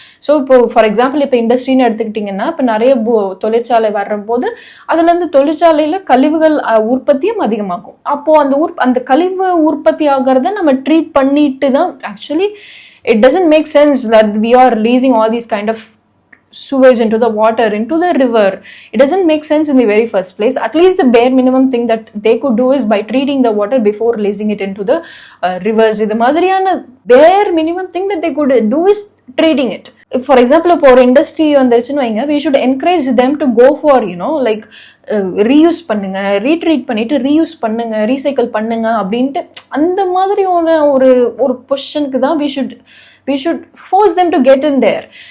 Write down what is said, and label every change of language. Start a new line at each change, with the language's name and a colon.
Tamil: So இப்போ for example இப்போ இண்டஸ்ட்ரின்னு எடுத்துக்கிட்டிங்கன்னா இப்போ நிறைய தொழிற்சாலை வர்றபோது அதுலேருந்து தொழிற்சாலையில் கழிவுகள் உற்பத்தியும் அதிகமாகும். அப்போது அந்த கழிவு உற்பத்தி ஆகிறத நம்ம ட்ரீட் பண்ணிட்டு தான்
English: Actually it doesn't make sense that we are releasing all these kind of sewage into the water, into the river. It doesn't make sense in the very first place. At least the bare minimum thing that they could do is by treating the water before releasing it into the rivers.
Tamil: இது மாதிரியான
English: bare minimum thing that they could do is treating it.
Tamil: For example, இப்போ ஒரு industry வந்துருச்சுன்னு வைங்க,
English: we should encourage them to go for like
Tamil: reuse பண்ணுங்க, retreat பண்ணிட்டு reuse பண்ணுங்க, recycle பண்ணுங்க அப்படின்ட்டு அந்த மாதிரியான ஒரு பொசிஷனுக்கு தான்
English: we should force them to get in there.